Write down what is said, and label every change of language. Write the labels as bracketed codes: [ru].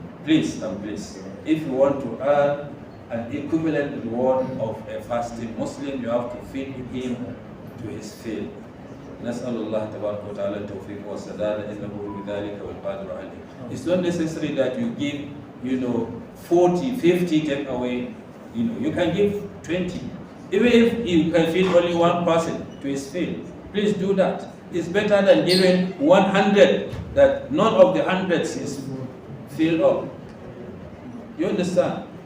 [en] Please, if you want to earn an equivalent reward of a fasting Muslim, you have to feed him to his fill. [ar] نسأل الله تبارك وتعالى التوفيق والسداد إنه بذلك والقادر عليه. [en] It's not necessary that you give, 40, 50 take away. You can give 20. Even if you can feed only one person to his fill, please do that. It's better than giving 100 that none of the hundreds is filled up. You understand?